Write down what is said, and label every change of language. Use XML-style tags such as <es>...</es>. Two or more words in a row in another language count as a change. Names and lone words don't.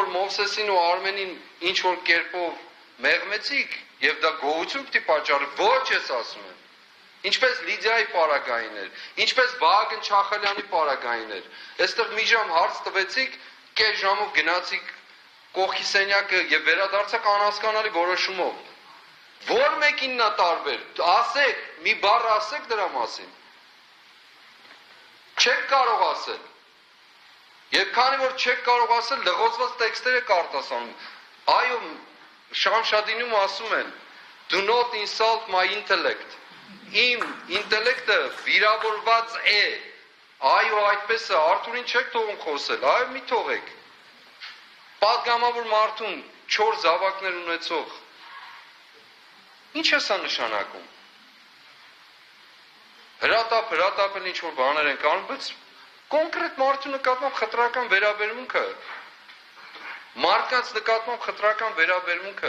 <hy>Մովսեսին ու Արմենին ինչ որ կերպով մեղմեցիք եւ դա գոհություն պիտի պատճառի, ոչ ես ասում եմ։ Ինչպես Լիդիայի պարագային էր, ինչպես Վահագն Չախալյանի պարագային էր։ Այստեղ մի ժամ հարց տվեցիք, կես ժամով գնացիք կողքի սենյակը եւ վերադարձաք անհասկանալի որոշումով։ Որ մեկինն է տարբեր։ Ասեք, մի բառ ասեք դրա մասին։ Չեք կարող ասել։ Եվ քանի որ չեք կարող ասել, լղոցված տեքստեր եք արտասանում։ Այո, Շամշադինում ասում են,</hy> <en>do not insult my intellect։</en> <hy>Իմ ինտելեկտը վիրավորված է։ Այո, այդպես է, Արթուրին չեք թողում խոսել, այո, մի թողեք։ Պատգամավոր մարդուն 4 զավակներ ունեցող։ Ինչ է սա նշանակում։ Հրատապ ինչ որ բաներ են կանում, բայց կոնկրետ մարդու նկատմամբ խտրական վերաբերմունքը, մարդկանց նկատմամբ խտրական վերաբերմունքը,</hy>